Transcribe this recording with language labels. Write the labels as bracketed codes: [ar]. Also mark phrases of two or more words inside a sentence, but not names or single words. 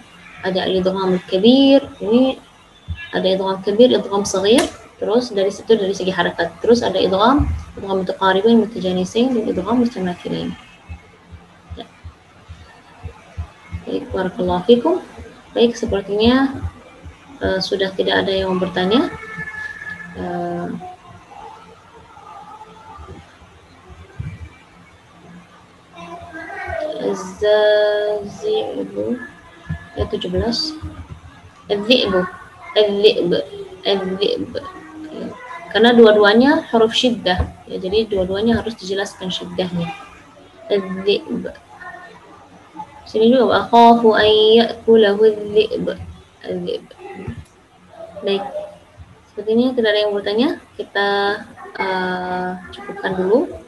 [id] Ada [ar] إدغام كبير, [id] ini ada [ar] إدغام كبير، إدغام صغير, [id] terus dari situ dari segi harakat. Terus ada [ar] إدغام متقاربين، متجانسين, [id] dan [ar] إدغام متماثلين. [id] Ya. Baik, [ar] بارك الله فيكم. [id] Baik, sepertinya sudah tidak ada yang bertanya. Az-Zazi'bu ayat 17. Az-Zi'bu, Az-Zi'b, Az-Zi'b. Karena dua-duanya huruf syiddah, ya, jadi dua-duanya harus dijelaskan syiddahnya. Az-Zi'b. Sini juga [ar] وأخاف أن يأكله الذئب. [id] Az-Zi'b. Baik. Sepertinya tidak ada yang bertanya. Kita cukupkan dulu.